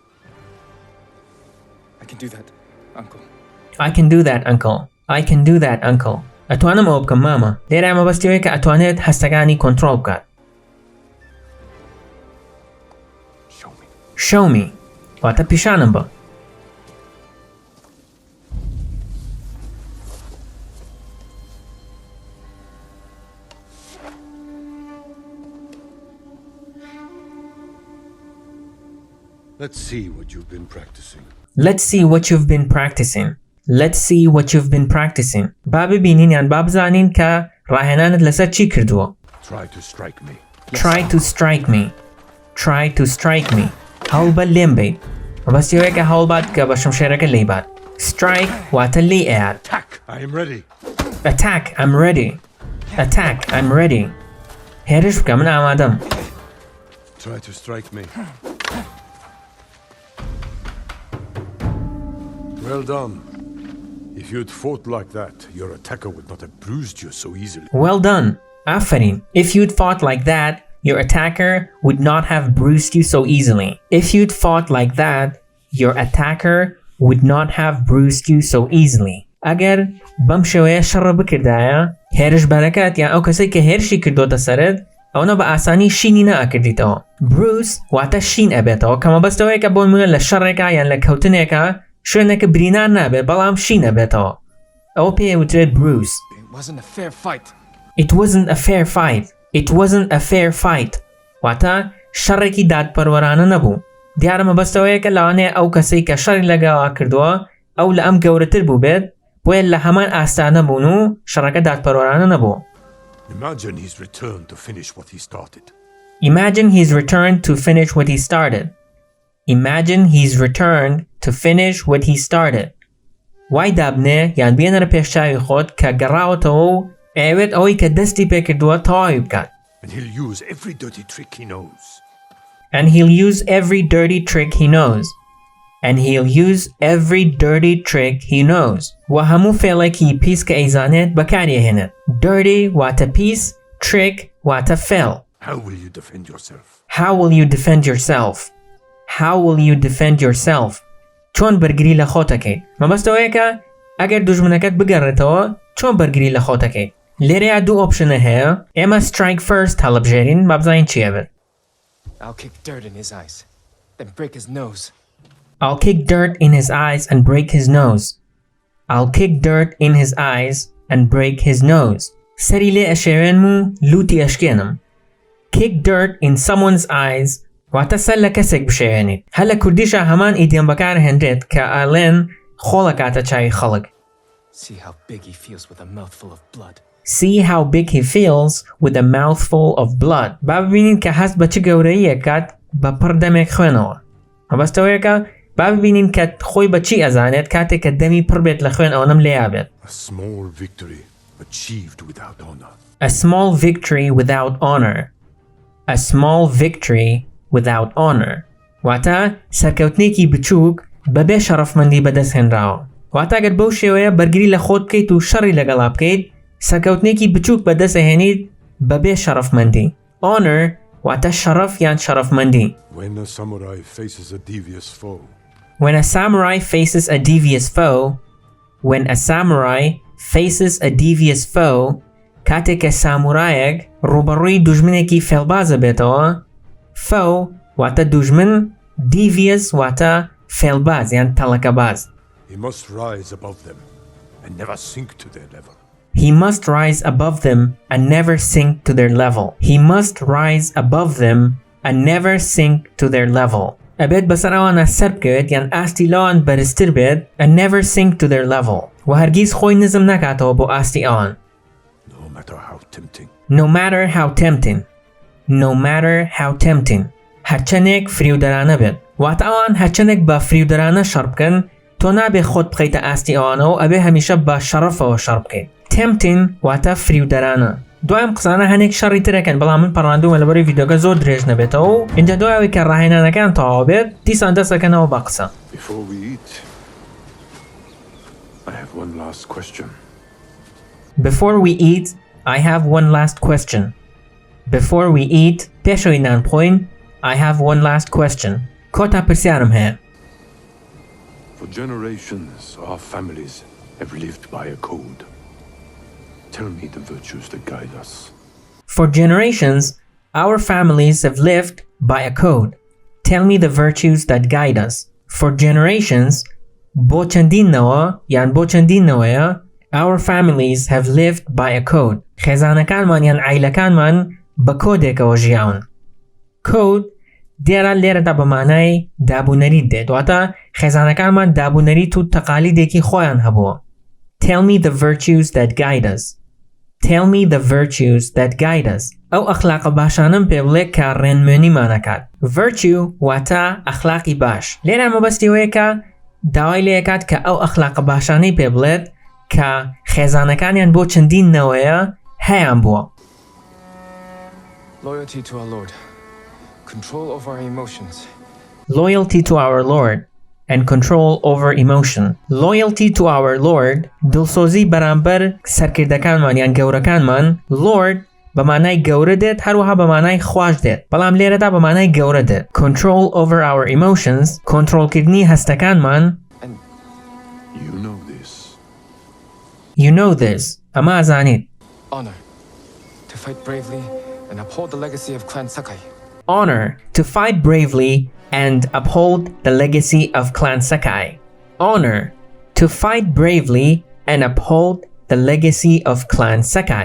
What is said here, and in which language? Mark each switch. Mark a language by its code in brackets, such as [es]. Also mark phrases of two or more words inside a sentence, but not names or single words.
[en] I can do that, uncle. I can do that, uncle. I can do that, uncle. [ckb] ئەتوانم ئەوە بکەم مامە. لێرە ئەمە بەستیەوەی کە ئەتوانێت هەستەکانی کۆنترۆڵ بکات. [en] Show me. [ckb] واتە پیشانم بە. [en] Let's see what you've been practicing. Let's see what you've been practicing. Let's see what you've been practicing. [ckb] با ببینین یان با بزانین کە ڕاهێنانت لەسەر چی کردووە. [en] Try to strike me. Try to strike me. Try to strike me. [ckb] هەوڵ بە لێم بیت. مەبەستیەوەیە کە هەوڵ بات کە بە شمشێرەکە لێی بات. Strike واتە لێی ئەیات. [en] Attack! I am ready. Attack! I'm ready. Attack! I'm ready. [ckb] هێرش بکە من ئامادەم. [en] Try to strike me. Well done. If you'd fought like that, your attacker would not have bruised you so easily. Well done. ئافرین. If you'd fought like that, your attacker would not have bruised you so easily. If you'd fought like that, your attacker would not have bruised you so easily. [ckb] ئەگەر بەم شێوەیە شەڕە بکردایە هێرش بەرەکەت یان ئەو کەسێک کە هێرشی کردۆتە سەرت ئەوە بە ئاسانی شینی نەئەکردیتەوە. Bruise واتە شین ئەبێتەوە کە مەبەستەوەیە کە بۆ نمونە لە شەڕێکە یان لە کەوتنێکە شوێنێکە برینان نابێت بەڵام شین ئەبێتەوە. ئەوە پێوترێت bruise. [en] It wasn't a fair fight. It wasn't a fair fight. It wasn't a fair fight. [ckb] واتە شەڕێکی دادپەروەرانە نەبوو. دیارە مەبەستەوەیە کە لەوانەیە ئەو کەسەی کە شەڕی لەگەڵا کردووە ئەو لە ئەم گەورەتر بوو بێت بۆیە لە هەمان ئاستانە بوون و شەڕەکە دادپەروەرانە نەبوو. [en] Imagine he's returned to finish what he started. Imagine he's returned to finish what he started. Imagine he's returned to finish what he started. [ckb] وای دابنێ یان بێنەرە پێشچاوی خۆت کە گەڕاوەتەوە و ئەوێت ئەوەی کە دەستی پێکردووە تەواوی بکات. [en] And he'll use every dirty trick he knows. And he'll use every dirty trick he knows. And he'll use every dirty trick he knows. [ckb] و هەموو فێڵێکی پیس کە ئەیزانێت بەکارێهێنێت. Dirty واتە پیس، trick واتە فێڵ. [en] How will you defend yourself? How will you defend yourself? How will you defend yourself? [ckb] چۆن بەرگری لە خۆتەکەیت؟ مەبەستەوەیە کە ئەگەر دوژمنەکەت بگەڕێتەوە چۆن بەرگری لە خۆتەکەیت؟ لێرەیە دوو ئۆپشنە هەیە. ئێمە [en] strike first [ckb] هەڵەبژێرین با بزانین چیە بێت. [en] I'll kick dirt in his eyes, then break his nose. I'll kick dirt in his eyes and break his nose. I'll kick dirt in his eyes and break his nose. [ckb] سەری لێ ئەشێوێنم و لوتی ئەشکێنم. [en] Kick dirt in someone's eyes [ckb] واتە سەر لە کەسێک بشێوێنیت. هەر لە کوردیشە هەمان ئیدیۆم بەکارهێنرێت کە ئەڵێن خۆڵە کاتە چاوی خەڵک. [en] See how big he feels with a mouthful of blood. See how big he feels with a mouthful of blood. [ckb] با ببینین کە هەست بە چ گەورەیە کات بە پڕ دەمێک خوێنەوە. مەبەستەوەیە کە با ببینین کە خۆی بە چی ئەزانێت کاتێک کە دەمی پڕ بێت لە خوێن ئەوەنەم لێیا بێت. [en] A small victory achieved without honor. A small victory without honor. A small victory without honor. [ckb] واتە سەرکەوتنێکی بچووک بەبێ شەڕەفمەندی بەدەستهێنراوە. واتە ئەگەر بەو شێوەیە بەرگری لە خۆت بکەیت و شەڕی لەگەڵا بکەیت سەرکەوتنێکی بچووک بەدەستهێنیت بەبێ شەڕەفمەندی. Honor واتە شەڕەف یان شەڕەفمەندی. [en] When a samurai faces a devious foe. When a samurai faces a devious foe. When a samurai faces a devious foe. [ckb] کاتێک کە سامورایەک ڕوبەڕووی دوژمنێکی فێڵبازە بێتەوە. Foe واتە دوژمن، devious واتە فێڵباز یان تەڵەکەباز. [en] He must rise above them and never sink to their level. He must rise above them and never sink to their level. He must rise above them and never sink to their level. [ckb] ئەبێت بەسەر ئەوانە سەر بکەوێت یان ئاستی لەوان بەرزتر بێت [en] and never sink to their level. [ckb] و هەرگیز خۆی نزم ناکاتەوە بۆ ئاستی ئەوان. [en] No matter how tempting. No matter how tempting. No matter how tempting. [ckb] هەرچەندێک فریودەرانە بێت. واتە ئەوان هەرچەندێک بە فریودەرانە شەڕ بکەن تۆ نابێ خۆت بخەیتە ئاستی ئەوانەوە ئەبێ هەمیشە بە شەڕەفەوە شەڕ بکەیت. Tempting واتە فریودەرانە. دوایم قسانە هەنێک شەڕی ترەکەن بەڵام من پەڕاندومە لەبەرەوەی ڤیدیۆکە زۆر درێژ نەبێتەوە و اینجا دوایەوەی کە ڕاهێنانەکان تەواو بێت دیسان دەستەکەنەوە بە قسە. [en] Before we eat, I have one last question. Before we eat, I have one last question. Before we eat, [ckb] پێشەوەی نان بخۆین, [en] I have one last question. [ckb] کۆتا پرسیارم هەیە. [en] For generations, our families have lived by a code. Tell me the virtues that guide us. For generations, our families have lived by a code. Tell me the virtues that guide us. For generations, [ckb] بۆ چەندینەوە یان بۆ چەندینەوەیە [en] our families have lived by a code. [ckb] خێزانەکانمان یان عیلەکانمان بە کۆدێکەوە ژیاون. Code دیارە لێرەدا بە مانای دابوونەری دێت واتە خێزانەکانمان دابوونەریت و تەقالیدێکی خۆیان هەبووە. [en] Tell me the virtues that guide us. Tell me the virtues that guide us. [ckb] ئەو ئەخلاقە باشانم پێ بڵێ کە ڕێنموێنیمانەکات. Virtue واتە ئەخلاقی باش. لێرە مەبەستیەوەیە کە داوای لێکات کە ئەو ئەخلاقە باشانەی پێ بڵێت کە خێزانەکانیان بۆ چەندینەوەیە هەیان بووە. [en] Loyalty to our Lord. Control over our emotions. Loyalty to our Lord and control over emotion. Loyalty to our Lord [ckb] دڵسۆزی بەرامبەر سەرکردەکانمان یان گەورەکانمان. Lord بە مانای گەورە دێت هەروەها بە مانای خوش دێت بەڵام لێرەدا بە مانای گەورە دێت. [en] Control over our emotions [ckb] کۆنتڕۆڵکردنی هەستەکانمان. [en] And you know this. You know this. [ckb] ئەمە ئازانیت. [en] Honor. To fight bravely and uphold the legacy of Clan Sakai. Honor. To fight bravely and uphold the legacy of Clan Sakai. Honor. To fight bravely and uphold the legacy of Clan Sakai.